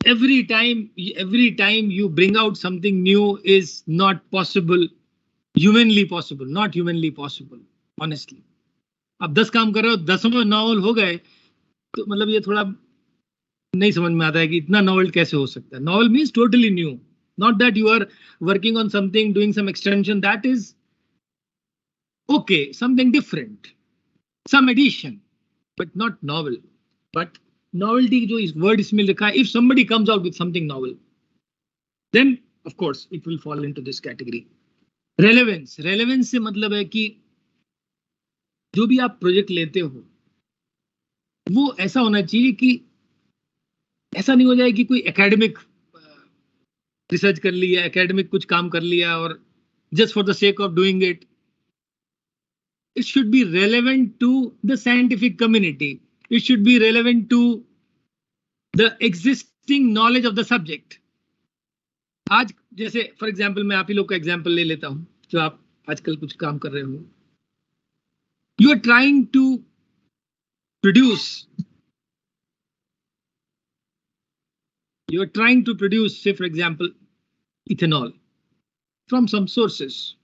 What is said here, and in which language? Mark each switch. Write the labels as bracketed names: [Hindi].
[English] every time you bring out something new is not possible, humanly possible, not humanly possible, honestly. [Hindi] आप 10 काम कर रहे हो, 10वें नॉवल हो गए, तो मतलब ये थोड़ा नहीं समझ में आता है कि इतना नॉवल कैसे हो सकता है. [English] Novel means totally new, not that you are working on something, doing some extension, that is okay, something different, some addition, but not novel. But novelty [Hindi] जो इस word इसमें लिखा है, [English] if somebody comes out with something novel, then of course it will fall into this category. [Hindi] Relevance से मतलब है कि जो भी आप प्रोजेक्ट लेते हो वो ऐसा होना चाहिए कि ऐसा नहीं हो जाए कि कोई एकेडमिक रिसर्च कर लिया, एकेडमिक कुछ काम कर लिया और [English] Just for the sake of doing it. It should be relevant to the scientific community. It should be relevant to the existing knowledge of the subject. [Hindi] आज जैसे फॉर एग्जाम्पल मैं आप ही लोग का एग्जाम्पल ले लेता हूं, जो आप आजकल कुछ काम कर रहे हो. [English] You are trying to produce say for example ethanol from some sources.